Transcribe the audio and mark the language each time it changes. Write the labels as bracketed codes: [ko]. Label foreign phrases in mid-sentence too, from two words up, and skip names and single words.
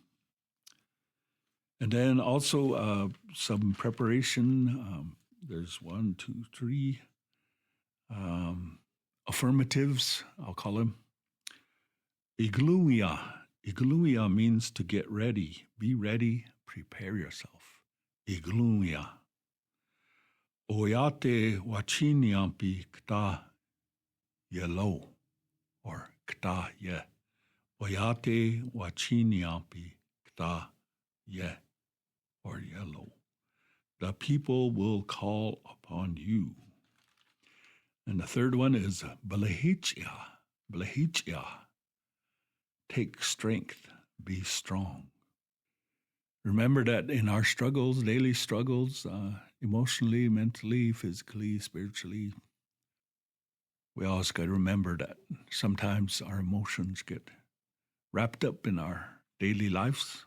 [en] And then also some preparation. There's 1, 2, 3 affirmatives, I'll call them. [lkt] Igluia. [en] Igluia means to get ready. Be ready, prepare yourself. [lkt] Igluia. Oyate wachiniampi kta yellow, or kta ye. Oyate wachiniampi kta ye, [en] or yellow. The people will call upon you. And the third one is Belehichia. [lkt] Belehichia. [en] Take strength, be strong. Remember that in our struggles, daily struggles, emotionally, mentally, physically, spiritually, we always got to remember that sometimes our emotions get wrapped up in our daily lives.